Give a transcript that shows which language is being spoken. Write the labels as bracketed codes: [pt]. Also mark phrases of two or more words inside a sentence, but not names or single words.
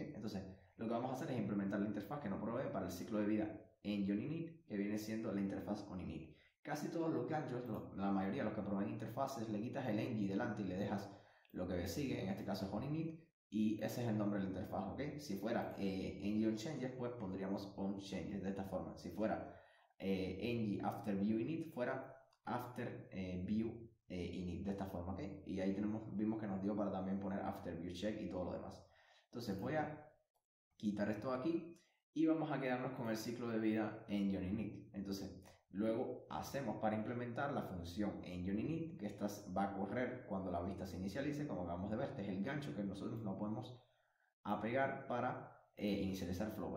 [es] Entonces, lo que vamos a hacer es implementar la interfaz que nos provee para el ciclo de vida en onInit, que viene siendo la interfaz onInit. Casi todos los ganchos, la mayoría de los que proveen interfaces, le quitas el ng delante y le dejas lo que sigue, en este caso es onInit, y ese es el nombre de la interfaz, ¿ok? Si fuera ng onChanges, pues pondríamos onChanges de esta forma. Si fuera ng [en] after view init, [es] fuera [en] after view init [es] de esta forma, ¿ok? Y ahí vimos que nos dio para también poner [en] after view check [es] y todo lo demás. Entonces voy a quitar esto aquí y vamos a quedarnos con el ciclo de vida en onInit. Entonces luego hacemos para implementar la función en onInit, que esta va a correr cuando la vista se inicialice, como acabamos de ver. Este es el gancho que nosotros no podemos apegar para inicializar Flowby.